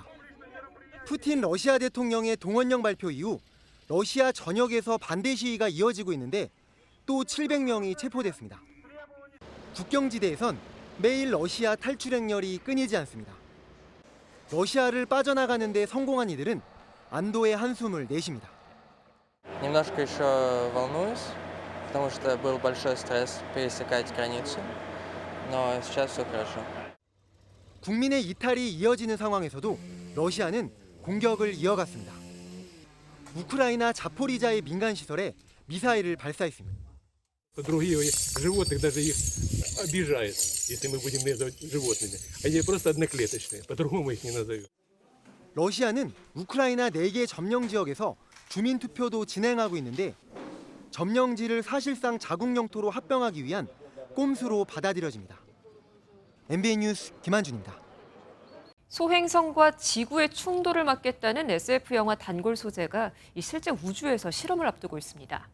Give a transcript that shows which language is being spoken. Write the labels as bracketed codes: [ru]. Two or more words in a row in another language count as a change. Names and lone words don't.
[ko] 푸틴 러시아 대통령의 동원령 발표 이후 러시아 전역에서 반대 시위가 이어지고 있는데 또 700명이 체포됐습니다. 국경지대에선 매일 러시아 탈출 행렬이 끊이지 않습니다. 러시아를 빠져나가는 데 성공한 이들은 안도의 한숨을 내쉽니다. [ru] Немножко еще волнуюсь, потому что был большой стресс пересекать границу, но сейчас все хорошо. [ko] 국민의 이탈이 이어지는 상황에서도 러시아는 공격을 이어갔습니다. 우크라이나 자포리자의 민간 시설에 미사일을 발사했습니다. [ru] Другие животных даже их обижают, если мы будем называть животными. Они просто одноклеточные, по-другому их не назовем. [ko] 러시아는 우크라이나 4개 점령 지역에서 주민 투표도 진행하고 있는데 점령지를 사실상 자국 영토로 합병하기 위한 꼼수로 받아들여집니다. MBN 뉴스 김한준입니다. 소행성과 지구의 충돌을 막겠다는 SF 영화 단골 소재가 실제 우주에서 실험을 앞두고 있습니다.